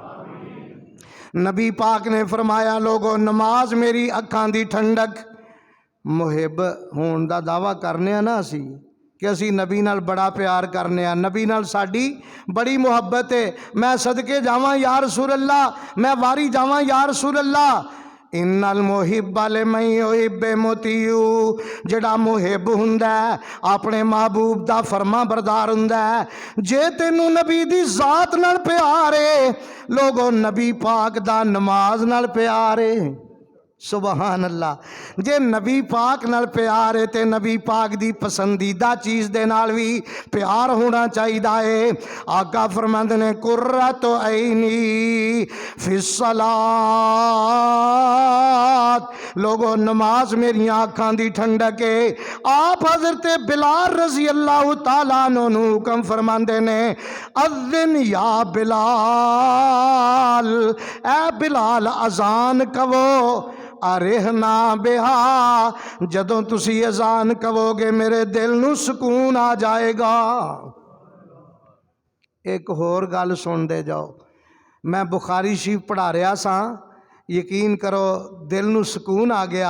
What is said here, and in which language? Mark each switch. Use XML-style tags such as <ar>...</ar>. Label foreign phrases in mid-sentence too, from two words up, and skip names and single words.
<pa>نبی پاک نے فرمایا، لوگو نماز میری اکھاں دی ٹھنڈک. محب ہونے کا دعویٰ کرنے نا اسی کہ اسی نبی نال بڑا پیار کرنے، نبی نال ساڈی بڑی محبت ہے. میں صدقے جاواں</pa> <ar>یا رسول اللہ,</ar> <pa>میں واری جاواں</pa> <ar>یا رسول اللہ. إن المحب لمن يحب مطيع,</ar> <pa>جیہڑا محب ہندا ہے اپنے محبوب دا فرماں بردار ہندا ہے. جے تینوں نبی دی ذات نال پیار ہے، لوگو نبی پاک دا نماز نال پیار ہے.</pa> <ar>سبحان اللہ.</ar> <pa>جے نبی پاک نال پیار ہے تو نبی پاک دی پسندیدہ چیز دے نال بھی پیار ہونا چاہیے ہے. آقا فرماندے نے,</pa> <ar>قرة عيني في الصلاة,</ar> <pa>لوگو نماز میریاں اکھاں دی ٹھنڈک ہے. آپ حضرت بلال رضی اللہ تعالیٰ عنہ حکم فرماندے نے,</pa> <ar>أذن يا بلال,</ar> <pa>اے بلال اذان کہو.</pa> <ar>أرحنا بها,</ar> <pa>جدوں تسی اذان کہو گے میرے دل نوں سکون آ جائے گا. ایک ہور گل سنتے جاؤ، میں بخاری شریف پڑھا رہا سا، یقین کرو دل نوں سکون آ گیا.</pa>